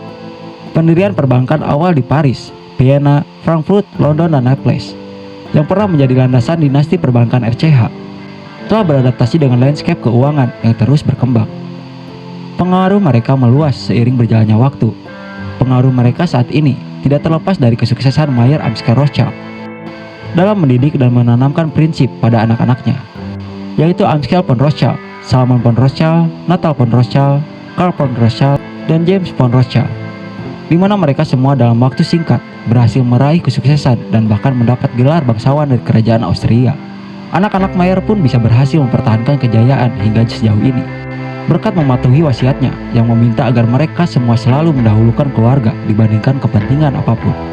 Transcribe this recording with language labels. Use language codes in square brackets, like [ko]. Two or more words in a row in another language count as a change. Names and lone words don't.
[id] Pendirian perbankan awal di Paris, Vienna, Frankfurt, London, dan Naples, yang pernah menjadi landasan dinasti perbankan RCH, telah beradaptasi dengan landscape keuangan yang terus berkembang. Pengaruh mereka meluas seiring berjalannya waktu. Pengaruh mereka saat ini tidak terlepas dari kesuksesan Mayer Amschel Rothschild dalam mendidik dan menanamkan prinsip pada anak-anaknya, yaitu Amschel von Rothschild, Salman von Rothschild, Natal von Rothschild, Karl von Rothschild, dan James von Rothschild, di mana mereka semua dalam waktu singkat berhasil meraih kesuksesan dan bahkan mendapat gelar bangsawan dari kerajaan Austria. Anak-anak Mayer pun bisa berhasil mempertahankan kejayaan hingga sejauh ini, berkat mematuhi wasiatnya yang meminta agar mereka semua selalu mendahulukan keluarga dibandingkan kepentingan apapun.